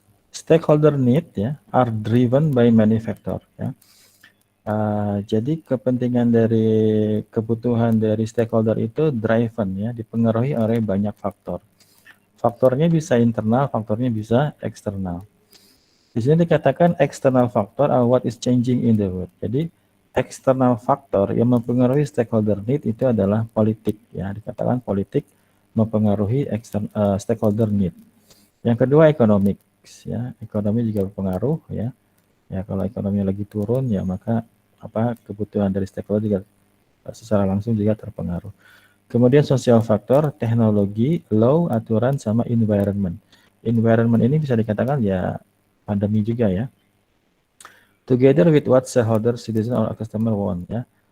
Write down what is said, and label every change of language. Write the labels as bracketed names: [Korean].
[English] Stakeholder need ya are driven by many factor ya. [Indonesian] Jadi kepentingan dari kebutuhan dari stakeholder itu driven ya, dipengaruhi oleh banyak faktor. Faktornya bisa internal, faktornya bisa eksternal. Di sini dikatakan [English] external factor are what is changing in the world. [Indonesian] Jadi eksternal faktor yang mempengaruhi stakeholder need itu adalah politik ya, dikatakan politik mempengaruhi stakeholder need. Yang kedua ekonomi ya, ekonomi juga berpengaruh ya. Ya kalau ekonomi lagi turun ya maka kebutuhan dari stakeholder juga secara langsung juga terpengaruh. Kemudian sosial faktor, teknologi, law, aturan sama environment. Environment ini bisa dikatakan ya pandemi juga ya. [English] Together with what shareholder, citizen or customer want ya.